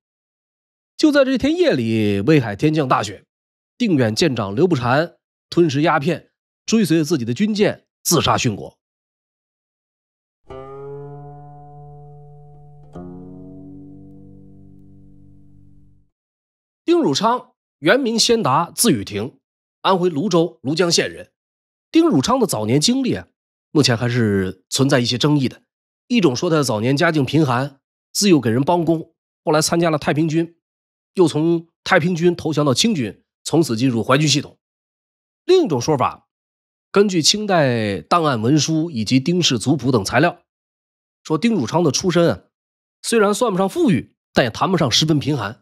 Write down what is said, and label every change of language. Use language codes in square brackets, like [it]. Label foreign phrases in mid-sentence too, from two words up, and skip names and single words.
[zh] 就在這天夜裡，威海天降大雪，定遠艦長劉步蟾吞食鴉片，追隨着自己的軍艦自殺殉國。丁汝昌原名先達，字雨亭，安徽泸州庐江縣人。丁汝昌的早年經歷目前還是存在一些爭議的。一種說他早年家境貧寒，自幼給人幫工，後來參加了太平軍，又從太平軍投降到清軍，從此進入淮軍系統。另一種說法，根據清代檔案文書以及丁氏族譜等材料，說丁汝昌的出身雖然算不上富裕，但也談不上十分貧寒。